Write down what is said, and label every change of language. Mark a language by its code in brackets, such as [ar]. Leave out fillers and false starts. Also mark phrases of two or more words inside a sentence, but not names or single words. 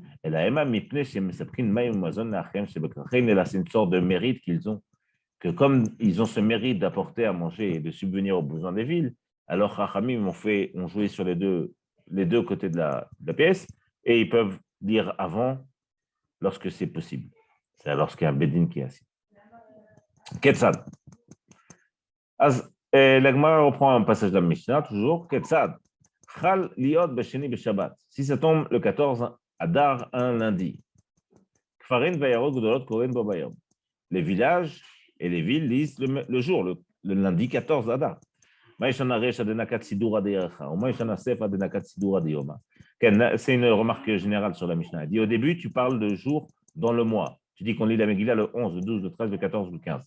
[fr] Et là, c'est une sorte de mérite qu'ils ont, que comme ils ont ce mérite d'apporter à manger et de subvenir aux besoins des villes, alors Chachamim ont joué sur les deux côtés de la pièce et ils peuvent lire avant lorsque c'est possible. C'est lorsqu'il y a un bedin qui est assis. Ketzad. La Gemara reprend un passage de la Mishnah, toujours. Ketzad. [he] חל להיות בשני בשבת. [fr] Si ça tombe le 14 Adar, un lundi. [he] כפרים ועיירות גדולות קורין בו ביום. [fr] Les villages et les villes lisent le jour, le lundi 14 Adar. C'est une remarque générale sur la Mishnah. Elle dit au début, tu parles de jours dans le mois. Tu dis qu'on lit la Megillah le 11, le 12, le 13, le 14, le 15.